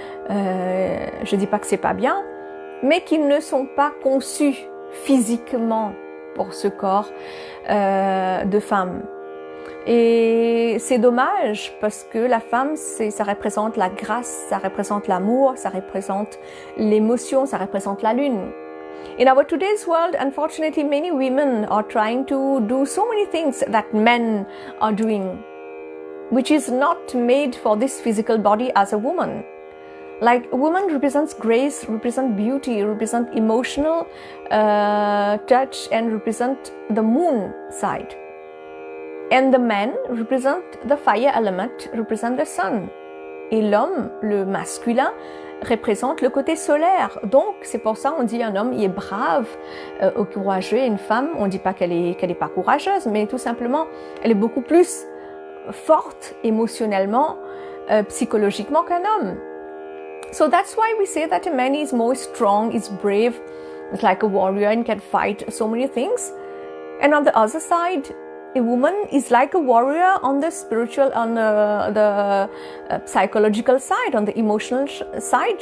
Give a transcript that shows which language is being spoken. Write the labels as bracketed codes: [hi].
[fr] Je dis pas que c'est pas bien, mais qu'ils ne sont pas conçus physiquement pour ce corps de femme. Et c'est dommage parce que la femme, ça représente la grâce, ça représente l'amour, ça représente l'émotion, ça représente la lune. [en] In our today's world, unfortunately, many women are trying to do so many things that men are doing, which is not made for this physical body as a woman. Like, a woman represents grace, represents beauty, represents emotional touch, and represent the moon side. And the man represent the fire element, represent the sun. [fr] Et l'homme, le masculin, représente le côté solaire. Donc, c'est pour ça on dit un homme, il est brave, courageux, et une femme, on dit pas qu'elle est pas courageuse, mais tout simplement, elle est beaucoup plus forte émotionnellement, psychologiquement qu'un homme. [en] So that's why we say that a man is more strong, is brave, is like a warrior and can fight so many things. And on the other side, a woman is like a warrior on the spiritual, on the psychological side, on the emotional side.